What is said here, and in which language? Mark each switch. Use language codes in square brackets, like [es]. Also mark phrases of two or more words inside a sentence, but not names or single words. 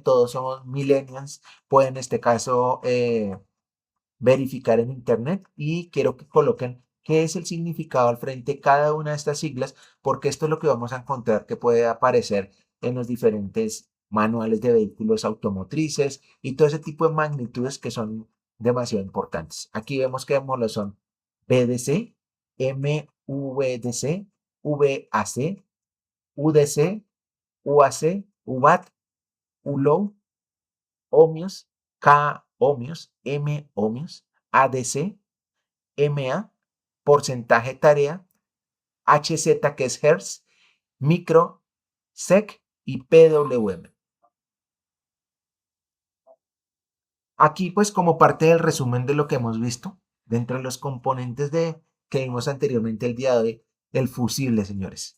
[es] Todos somos millennials, pueden en este caso verificar en internet y quiero que coloquen qué es el significado al frente de cada una de estas siglas, porque esto es lo que vamos a encontrar que puede aparecer en los diferentes manuales de vehículos automotrices y todo ese tipo de magnitudes que son demasiado importantes. Aquí vemos que lo son BDC, MVDC, VAC, UDC, UAC, UVAT, ULOW, ohmios, K ohmios, M ohmios, ADC, MA, porcentaje tarea, HZ que es Hertz, micro, SEC y PWM. Aquí pues como parte del resumen de lo que hemos visto, dentro de los componentes que vimos anteriormente el día de hoy, el fusible, señores.